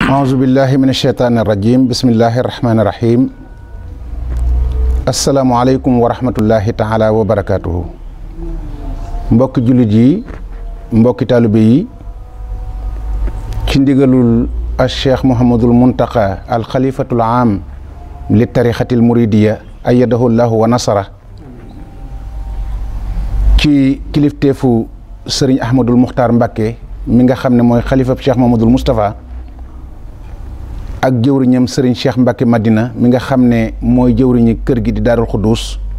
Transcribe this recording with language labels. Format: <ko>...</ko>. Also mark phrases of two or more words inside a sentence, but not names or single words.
<ar>أعوذ بالله من الشيطان الرجيم بسم الله الرحمن الرحيم السلام عليكم ورحمة الله تعالى وبركاته</ar> <wo>mbokk jullit yi mbokki taalibe yi ci ndigalul Cheikh Mouhamadul Muntaqa</wo> <ar>الخليفة العام للطريقة المريدية أيده الله ونصره</ar> <wo>ci kilifteefu sëriñ Ahmadul Muxtaar Mbàkke mi nga xam ne mooy xalifab Cheikh Mouhamadul Moustapha ak jëwriñam sëriñ Cheikh Mbacke Madina mi nga xam ne mooy jëwriñi kër gi di Daarul Xuddus</wo>